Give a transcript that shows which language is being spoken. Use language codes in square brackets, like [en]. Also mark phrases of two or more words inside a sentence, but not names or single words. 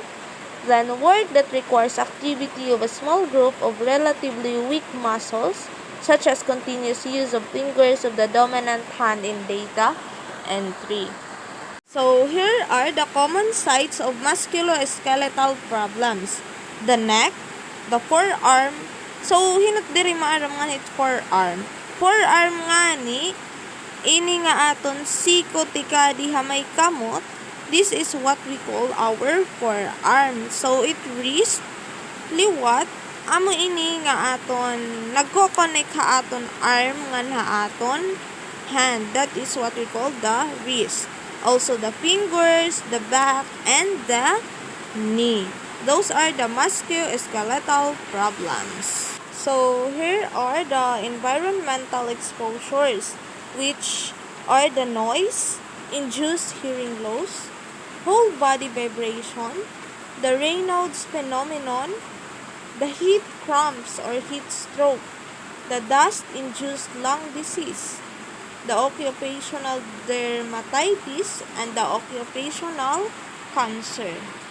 [en] Then, work that requires activity of a small group of relatively weak muscles, such as continuous use of fingers of the dominant hand in data entry. So, here are the common sites of musculo-skeletal problems. The neck, the forearm. So, [war] hinot diri maaram nga ni forearm. Forearm nga ni, ini nga aton sikotika diha may kamot. [en] This is what we call our forearm. So, it wrist, [war] liwat, amo ini nga aton, nagko-connect ha aton arm nga na aton hand. [en] That is what we call the wrist. Also, the fingers, the back, and the knee. Those are the musculo-skeletal problems. So, here are the environmental exposures, which are the noise, induced hearing loss, whole body vibration, the Raynaud's phenomenon, the heat cramps or heat stroke, the dust-induced lung disease, the occupational dermatitis, and the occupational cancer.